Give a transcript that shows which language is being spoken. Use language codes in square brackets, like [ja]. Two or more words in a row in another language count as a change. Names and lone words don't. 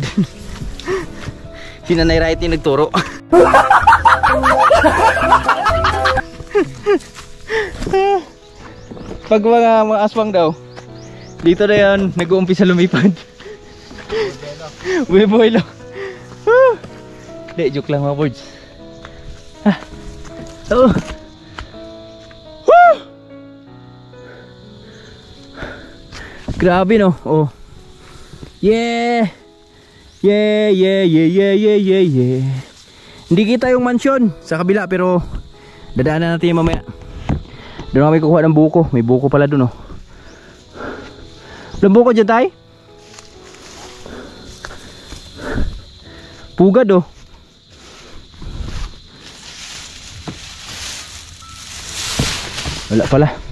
[tl] Si Nanay Right yung nagturo. Pag mga aswang daw, dito na yan, nag-uumpisa lumipad. Buhay lang. Hindi, joke lang mga boards. Oh. Grabe no. Oh. Yeah. Yeah, yeah, yeah, yeah, yeah, yeah, yeah. Hindi kita yung mansion sa kabila pero dadaanan natin yung mamaya. Doon kami kukuha ng buko. May buko pala doon, oh. Walang buko dyan, tay? Pugad, oh. Wala pala.